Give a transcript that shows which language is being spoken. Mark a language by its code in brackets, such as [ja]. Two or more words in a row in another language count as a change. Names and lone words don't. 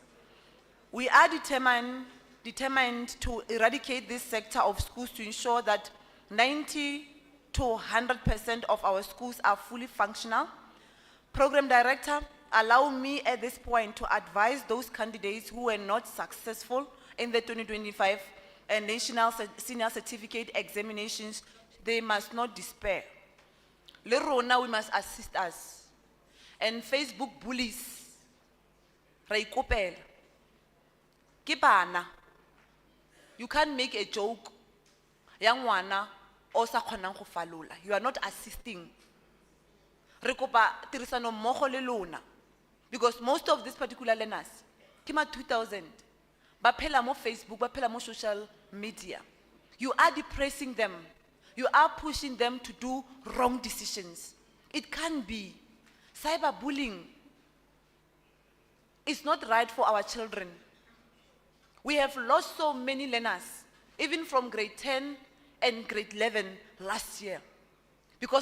[en] We are determined to eradicate this sector of schools to ensure that 90 to 100% of our schools are fully functional. Program Director, allow me at this point to advise those candidates who were not successful in the 2025 National Senior Certificate Examinations. They must not despair. [tn] Le rona, [en] we must assist us. And Facebook bullies, [tn] ra ikopela. Ke bana. [en] You can't make a joke. [tn] Ya ngwana o sa kgonang go falola. [en] You are not assisting. [tn] Re kopa tirisano mmogo le lona. [en] Because most of these particular learners, kima 2000, [tn] ba phela mo Facebook, ba phela mo [en] social media. You are depressing them. You are pushing them to do wrong decisions. It can't be. Cyberbullying is not right for our children. We have lost so many learners, even from grade 10 and grade 11 last year, because of